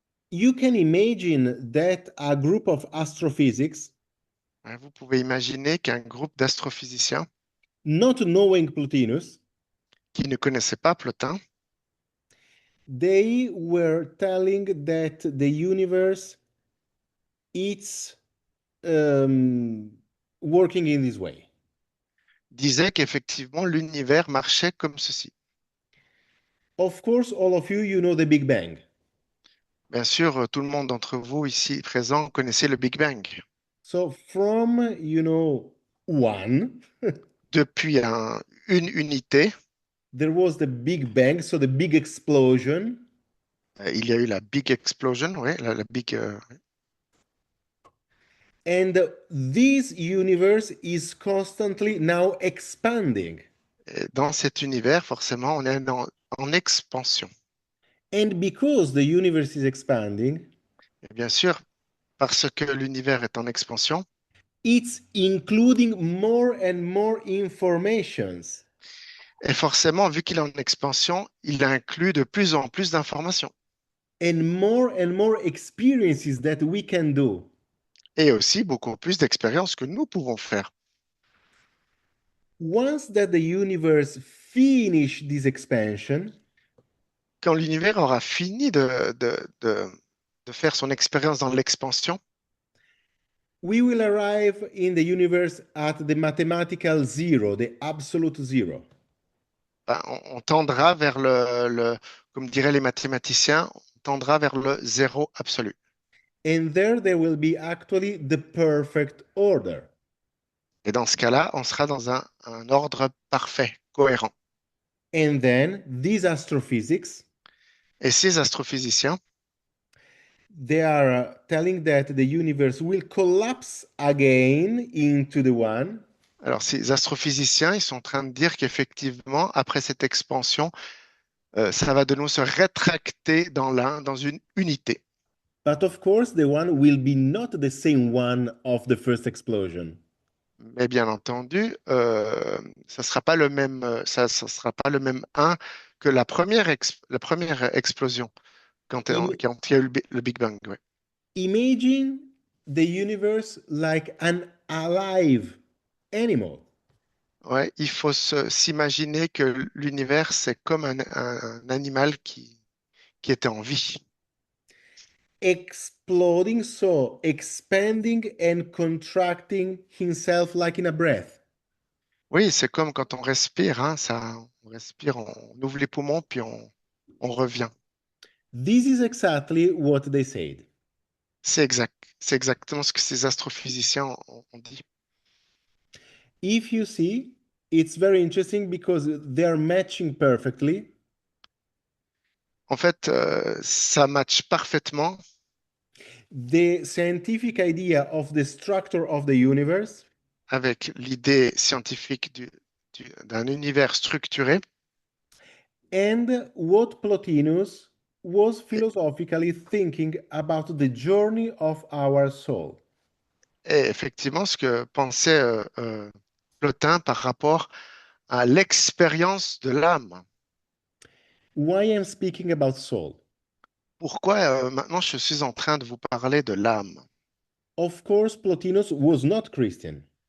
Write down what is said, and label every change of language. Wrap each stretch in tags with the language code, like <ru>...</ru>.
<en>You can imagine that a group of astrophysics,</en> <fr>Hein, vous pouvez imaginer qu'un groupe d'astrophysiciens</fr> <en>not knowing Plotinus,</en> <fr>qui ne connaissaient pas Plotin,</fr> <en>they were telling that the universe it's um, working in this way.</en> <fr>disait qu'effectivement l'univers marchait comme ceci.</fr> <en>Of course, all of you, you know the Big Bang.</en> <fr>Bien sûr, tout le monde d'entre vous ici présent connaissait le Big Bang.</fr> <en>So from, one,</en> <fr>Depuis une unité,</fr> <en>there was the Big Bang, so the big explosion,</en> <fr>il y a eu la Big Explosion, ouais, la Big.</fr> <en>and this universe is constantly now expanding.</en> <fr>Dans cet univers, forcément, on est en expansion.</fr> <en>And because the universe is expanding,</en> <fr>Et bien sûr, parce que l'univers est en expansion,</fr> <en>it's including more and more informations.</en> <fr>et forcément, vu qu'il est en expansion, il inclut de plus en plus d'informations</fr> <en>And more experiences that we can do.</en> <fr>et aussi beaucoup plus d'expériences que nous pouvons faire.</fr> <en>Once that the universe finish this expansion,</en> <fr>Quand l'univers aura fini de faire son expérience dans l'expansion,</fr> <en>we will arrive in the universe at the mathematical zero, the absolute zero.</en> <fr>ben, on tendra vers comme diraient les mathématiciens, on tendra vers le zéro absolu.</fr> <en>And there will be actually the perfect order.</en> <fr>Et dans ce cas-là, on sera dans un ordre parfait, cohérent.</fr> <en>And then these astrophysics,</en> <fr>Et ces astrophysiciens,</fr> <en>they are telling that the universe will collapse again into the one.</en> <fr>alors ces astrophysiciens, ils sont en train de dire qu'effectivement, après cette expansion, ça va de nouveau se rétracter dans une unité.</fr> <en>But of course, the one will be not the same one of the first explosion.</en> <fr>Mais bien entendu, ça sera pas le même, ça sera pas le même 1 que la première explosion Im- quand il y a eu le Big Bang. Ouais.</fr> <en>Imagine the universe like an alive animal,</en> <fr>Ouais, il faut s'imaginer que l'univers, c'est comme un animal qui était en vie.</fr> <en>exploding, so expanding and contracting himself like in a breath.</en> <fr>Oui, c'est comme quand on respire, hein, on respire, on ouvre les poumons, puis on revient.</fr> <en>This is exactly what they said.</en> <fr>C'est exact. C'est exactement ce que ces astrophysiciens ont dit.</fr> <en>If you see, it's very interesting because they are matching perfectly.</en> <fr>En fait, ça matche parfaitement</fr> <en>The scientific idea of the structure of the universe</en> <fr>avec l'idée scientifique d'un univers structuré.</fr> <en>and what Plotinus was philosophically thinking about the journey of our soul.</en> <fr>Et effectivement, ce que pensait Plotin par rapport à l'expérience de l'âme.</fr> <en>Why I'm speaking about soul?</en> <fr>Pourquoi maintenant je suis en train de vous parler de l'âme?</fr> <en>Of course, Plotinus was not Christian.</en>